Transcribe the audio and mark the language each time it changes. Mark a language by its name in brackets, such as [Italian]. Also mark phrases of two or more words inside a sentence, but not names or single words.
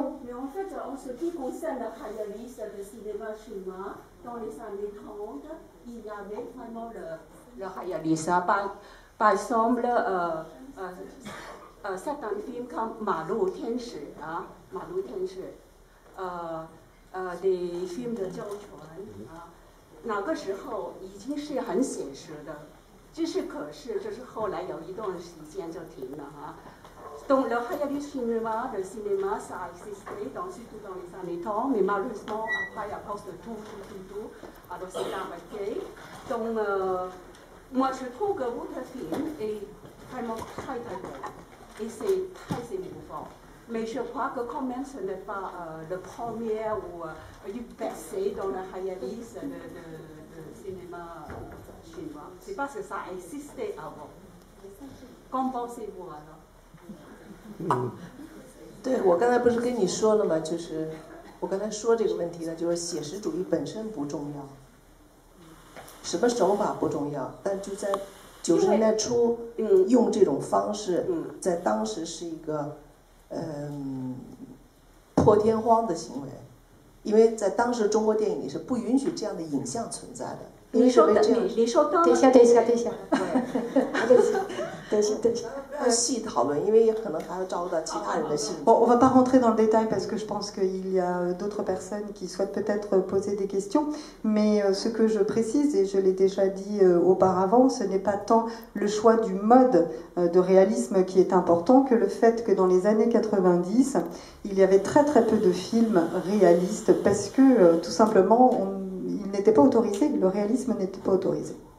[French] Mais en fait, en ce qui concerne le réalisme de cinéma chinois, dans les années 30, il y avait vraiment le réalisme. Par exemple, certains films comme Malou Tianshi, des films de Zhou Quan， [Chinese] 那个时候已经是很写实的，可是就是后来有一段时间就停了哈。 [French] Donc le réalisme de cinéma, ça existait surtout dans les années 30, mais malheureusement après à cause de tout, alors c'est arrêté. Donc moi je trouve que votre film est vraiment très bon et c'est très émouvant. Mais je crois que quand même ce n'est pas le premier ou du passé dans le réalisme de cinéma chinois. C'est parce que ça existait avant. Qu'en pensez-vous alors? [Chinese] 对，我刚才不是跟你说了吗？就是我刚才说这个问题呢，就是写实主义本身不重要，什么手法不重要，但就在90年代初，用这种方式，在当时是一个破天荒的行为，因为在当时中国电影里是不允许这样的影像存在的。你说等一下，细讨论，因为可能还要照顾到其他人的兴趣。 [French] Bon, on va pas rentrer dans le détail parce que je pense qu'il y a d'autres personnes qui souhaitent peut-être poser des questions, mais ce que je précise, et je l'ai déjà dit auparavant, ce n'est pas tant le choix du mode de réalisme qui est important que le fait que dans les années 90, il y avait très très peu de films réalistes parce que tout simplement, il n'était pas autorisé, le réalisme n'était pas autorisé.